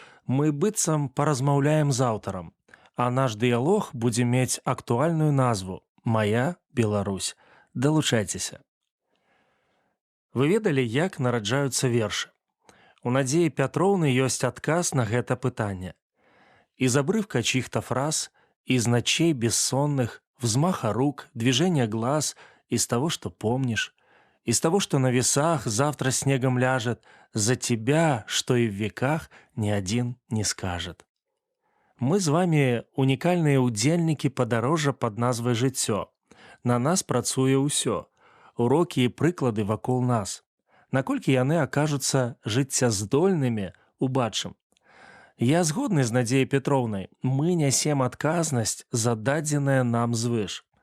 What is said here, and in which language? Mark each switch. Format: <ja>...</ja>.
<be>Мы быццам паразмаўляем з аўтарам, а наш дыялог будзе мець актуальную назву «Мая Беларусь». Далучайцеся. Вы ведалі, як нараджаюцца вершы? У Надзеі Пятроўны ёсць адказ на гэта пытанне.</be> <ru>Из обрывка чьих-то фраз, из ночей бессонных, взмаха рук, движения глаз, из того, что помнишь, из того, что на весах завтра снегом ляжет, за тебя, что и в веках ни один не скажет.</ru> <be>Мы з вами унікальныя ўдзельнікі падарожжа пад назвай «Жыццё». На нас працуе ўсё. Урокі і прыклады вакол нас. Наколькі яны акажуцца жыццяздольнымі, убачым. Я згодны з Надзеяй Пятроўнай. Мы нясем адказнасць за дадзенае нам звыш.</be>